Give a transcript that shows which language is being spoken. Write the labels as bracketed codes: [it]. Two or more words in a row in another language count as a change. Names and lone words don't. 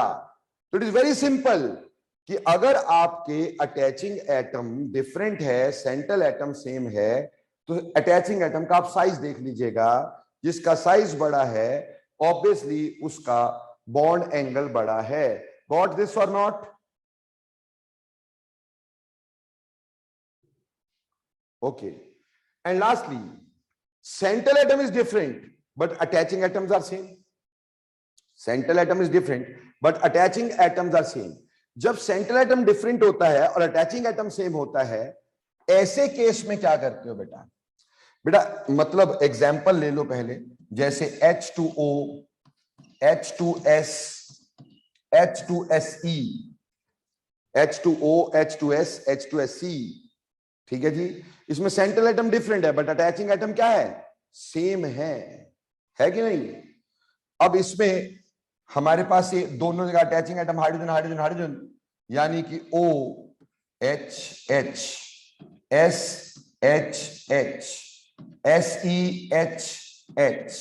[hi] तो [en] it is very simple [hi] कि अगर आपके [en] attaching atom different [hi] है, [en] central atom same [hi] है, तो [en] attaching atom [hi] का आप साइज देख लीजिएगा। जिसका साइज बड़ा है ऑब्वियसली उसका [en] bond angle [hi] बड़ा है। [en] Got this or not? Okay. And lastly, central atom is different but attaching atoms are same। central atom is different but attaching atoms are same। [hi] जब [en] central atom different [hi] होता है और [en] attaching atom same [hi] होता है, ऐसे केस में क्या करते हो बेटा? बेटा मतलब एग्जांपल ले लो पहले, जैसे H2O, H2S, H2SE, H2O, H2S, H2SE, ठीक है जी। इसमें [en] central atom different [hi] है [en] but attaching atom [hi] क्या है? सेम है कि नहीं? अब इसमें हमारे पास ये दोनों जगह [en] attaching atom hydrogen hydrogen hydrogen, [hi] यानी कि OH SHH SEHH।